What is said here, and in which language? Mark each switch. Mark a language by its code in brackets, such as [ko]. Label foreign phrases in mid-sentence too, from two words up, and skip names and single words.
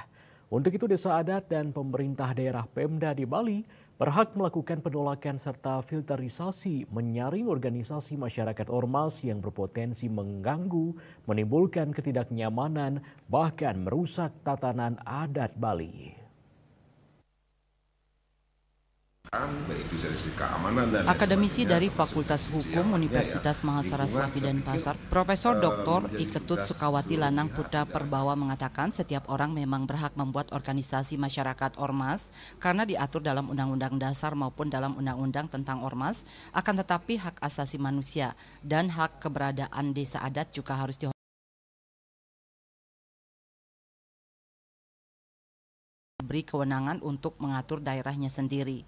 [id] Untuk itu desa adat dan pemerintah daerah Pemda di Bali berhak melakukan penolakan serta filterisasi menyaring organisasi masyarakat ormas yang berpotensi mengganggu, menimbulkan ketidaknyamanan, bahkan merusak tatanan adat Bali. Akademisi dari Fakultas Hukum Universitas Mahasaraswati Denpasar, Profesor Dr. Iketut Sukawati Lanang Putra Perbawa mengatakan setiap orang memang berhak membuat organisasi masyarakat ormas karena diatur dalam Undang-Undang Dasar maupun dalam Undang-Undang tentang ormas, akan tetapi hak asasi manusia dan hak keberadaan desa adat juga harus diberi kewenangan untuk mengatur daerahnya sendiri.